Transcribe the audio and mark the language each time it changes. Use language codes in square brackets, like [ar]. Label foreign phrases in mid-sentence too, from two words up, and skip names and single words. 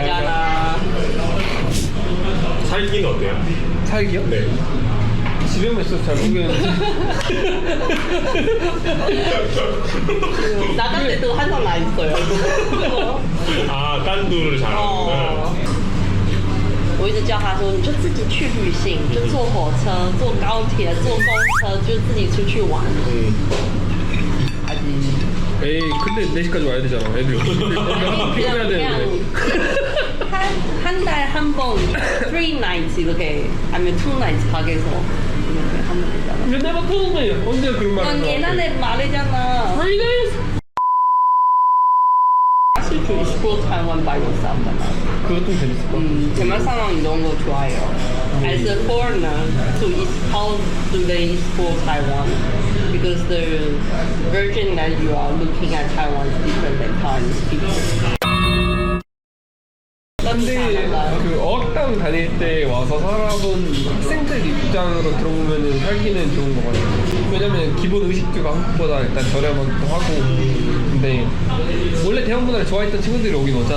[ko] 되잖아. 살기는 어때요? 살기요? 네. 집에만 있어서 잘 모르겠는데. 나갈 때도 항상 나 있어요. 아, 딴두를 잘하는구나. [zh] 我一直叫他说，你就自己去旅行，就坐火车、坐高铁、坐公车，就自己出去玩。 [ko] 에이 근데 4시까지 와야 되잖아 애들. 한번 픽업해야 되는데. 한 달 한 번 3 nights 이렇게 아니면 2 nights 가게에서 이렇게 하면 되잖아. 맨날 막 터는 거예요. 언제 그런 말을 난 옛날에 말했잖아. 사실 좀 [en] explore Taiwan by yourself [ko] 잖아. 그것도 재밌을 것 같아. 대만 사람 이런 거 좋아해요. [en] As a foreigner, how do they explore Taiwan? Because the version that you are looking at Taiwan is different than Taiwanese people. [ko] 근데 그 어학당 다닐 때 와서 살아본 학생들 입장으로 들어보면은 살기는 좋은 것 같아요. 왜냐면 기본 의식주가 한국보다 일단 저렴하기도 하고. 근데 원래 대만 문화를 좋아했던 친구들이 오긴 오잖아요.